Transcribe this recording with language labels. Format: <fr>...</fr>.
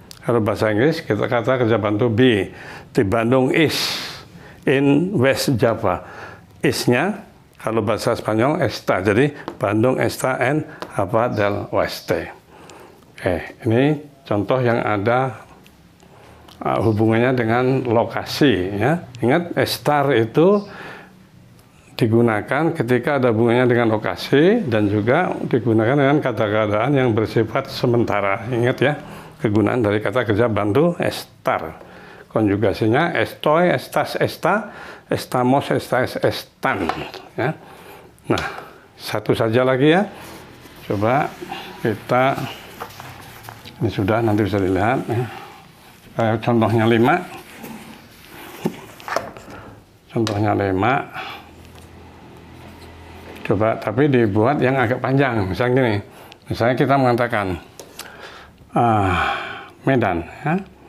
<id>Kalau bahasa Inggris kita kata kerja bantu be. Di</id> <en>Bandung is in West Java.</en> <id>Is-nya kalau bahasa Spanyol está.</id> <es>Jadi Bandung está en Hava del Oeste.</es> <id>Oke, ini contoh yang ada hubungannya dengan lokasi ya. Ingat estar itu digunakan ketika ada hubungannya dengan lokasi dan juga digunakan dengan kata-kataan yang bersifat sementara. Ingat ya, kegunaan dari kata kerja bantu estar. Konjugasinya estoy, estas, esta, estamos, estáis, están. Ya. Nah, satu saja lagi ya. Coba kita, ini sudah, nanti bisa dilihat. Ya. Contohnya 5. Contohnya 5. Coba, tapi dibuat yang agak panjang. Misalnya gini, misalnya kita mengatakan Medan, ya.</id>